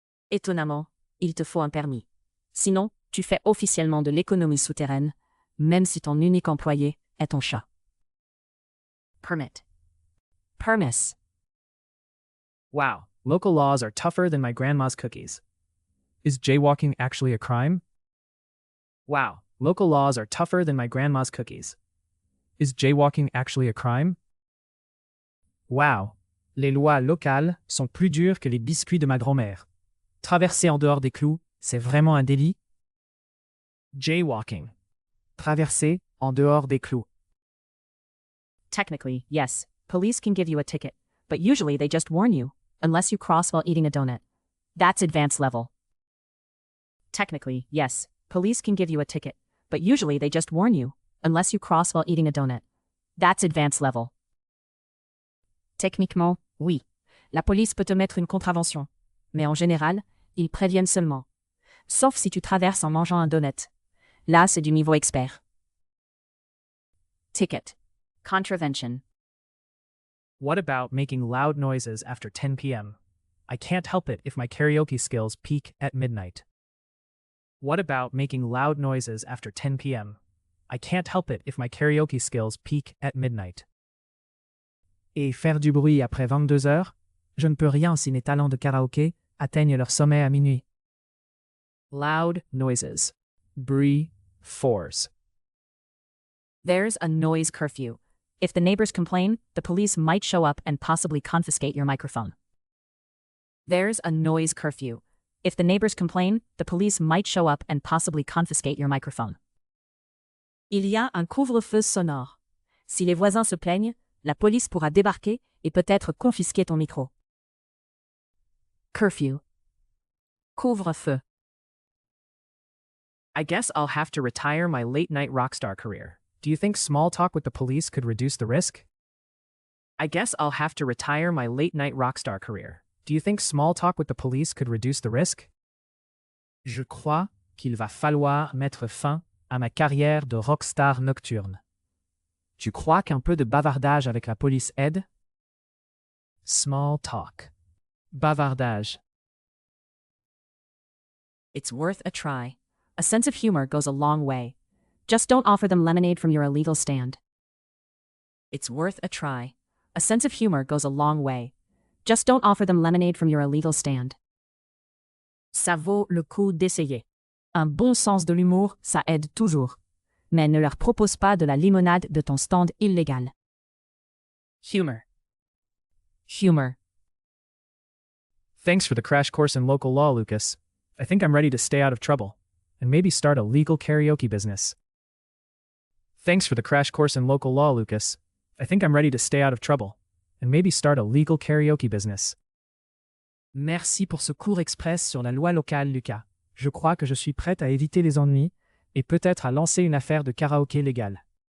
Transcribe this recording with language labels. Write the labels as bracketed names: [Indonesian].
[French] Étonnamment, il te faut un permis. Sinon, tu fais officiellement de l'économie souterraine, même si ton unique employé est ton chat. [English] Permit. Permis. Wow, local laws are tougher than my grandma's cookies. Is jaywalking actually a crime? Wow, local laws are tougher than my grandma's cookies. Is jaywalking actually a crime? [French] Wow, les lois locales sont plus dures que les biscuits de ma grand-mère. Traverser en dehors des clous, c'est vraiment un délit? Jaywalking. traverser, en dehors des clous. [English] Technically, yes, police can give you a ticket, but usually they just warn you, unless you cross while eating a donut. That's advanced level. Technically, yes, police can give you a ticket, but usually they just warn you, unless you cross while eating a donut. That's advanced level. [French] Techniquement, oui. La police peut te mettre une contravention. Mais en général, ils préviennent seulement. Sauf si tu traverses en mangeant un donut. Là, c'est du niveau expert. [English] Ticket. Contravention. What about making loud noises after 10 p.m.? I can't help it if my karaoke skills peak at midnight. What about making loud noises after 10 p.m.? I can't help it if my karaoke skills peak at midnight. [French] Et faire du bruit après 22 heures? Je ne peux rien si mes talents de karaoké atteignent leur sommet à minuit. [English] Loud noises. Bruit, fours. There's a noise curfew. If the neighbors complain, the police might show up and possibly confiscate your microphone. There's a noise curfew. If the neighbors complain, the police might show up and possibly confiscate your microphone. [French] Il y a un couvre-feu sonore. Si les voisins se plaignent, la police pourra débarquer et peut-être confisquer ton micro. [English] Curfew. Couvre-feu. I guess I'll have to retire my late-night rockstar career. Do you think small talk with the police could reduce the risk? I guess I'll have to retire my late-night rockstar career. Do you think small talk with the police could reduce the risk? [French] Je crois qu'il va falloir mettre fin à ma carrière de rockstar nocturne. Tu crois qu'un peu de bavardage avec la police aide? [English] Small talk. Bavardage. It's worth a try. A sense of humor goes a long way. Just don't offer them lemonade from your illegal stand. It's worth a try. A sense of humor goes a long way. Just don't offer them lemonade from your illegal stand. [French] Ça vaut le coup d'essayer. Un bon sens de l'humour, ça aide toujours. Mais ne leur propose pas de la limonade de ton stand illégal. [English] Humor. Humor. Thanks for the crash course in local law, Lucas. I think I'm ready to stay out of trouble and maybe start a legal karaoke business. Thanks for the crash course in local law, Lucas. I think I'm ready to stay out of trouble and maybe start a legal karaoke business. [French] Merci pour ce cours express sur la loi locale, Lucas. Je crois que je suis prête à éviter les ennuis et peut-être à lancer une affaire de karaoké légale.